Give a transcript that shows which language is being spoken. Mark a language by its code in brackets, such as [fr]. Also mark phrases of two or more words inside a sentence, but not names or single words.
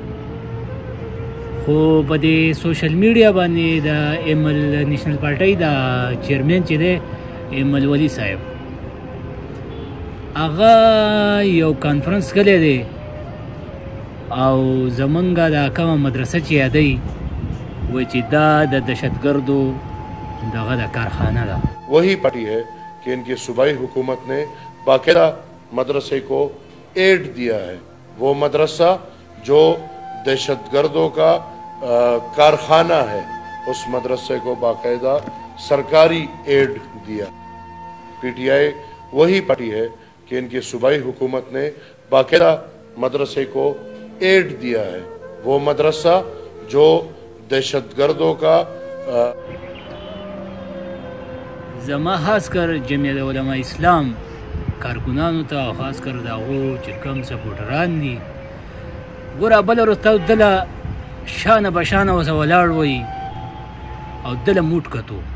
[ps] خو په دې [en] social media [ps] باندې د ایمل نیشنل پارټۍ د چیرمن چې دی ایمل ولی صاحب هغه یو کانفرنس کړی دی او زمونږ د کومه مدرسه چې یادوي وایي چې دا د دهشتګردو دغه د کارخانه ده [ur] وہی پارٹی ہے کہ ان کی صوبائی حکومت نے باقاعدہ مدرسے کو ایڈ دیا ہے وہ مدرسہ جو دہشت گردوں کا کارخانہ ہے اس مدرسے کو باقاعدہ سرکاری ایڈ دیا. پی ٹی آئی وہی پارٹی ہے کہ ان کی صوبائی حکومت نے باقاعدہ مدرسے کو ایڈ دیا ہے وہ مدرسہ جو دہشت گردوں کا [ps] زما خاص کر جمعیت علماء اسلام کارکنانو ته او خاص کر د هغو چې کوم سپورټران دي ګوره بله ورځ تاسو دله شانه بشانه ورسه ولاړ وئ او دله موټ کتو